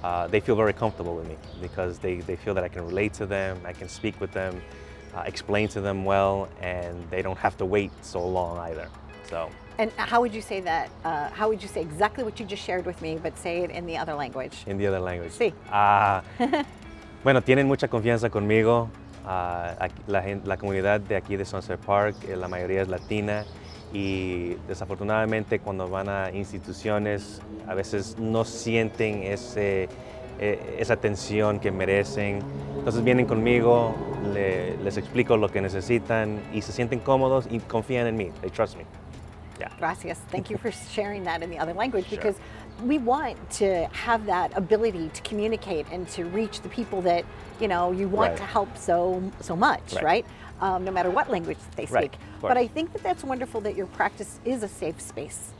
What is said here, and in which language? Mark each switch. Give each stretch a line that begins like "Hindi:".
English: They feel very comfortable with me because they feel that I can relate to them, I can speak with them, explain to them well, and they don't have to wait so long either. So. And how would you say that? How would you say exactly what you just shared with me, but say it in the other language? In the other language.
Spanish: Sí. Bueno, tienen mucha confianza conmigo. La comunidad de aquí de Sunset Park, la mayoría es latina, y desafortunadamente cuando van a instituciones a veces no sienten esa atención que merecen. Entonces vienen conmigo, les explico lo que necesitan y se sienten cómodos y confían en mí.
English: They trust me. Yeah.
Spanish: Gracias.
English: Thank you for sharing that in the other language, Sure. because we want to have that ability to communicate and to reach the people that you want Right. to help so much, right? No matter what language they speak. Right, of course. But I think that's wonderful that your practice is a safe space,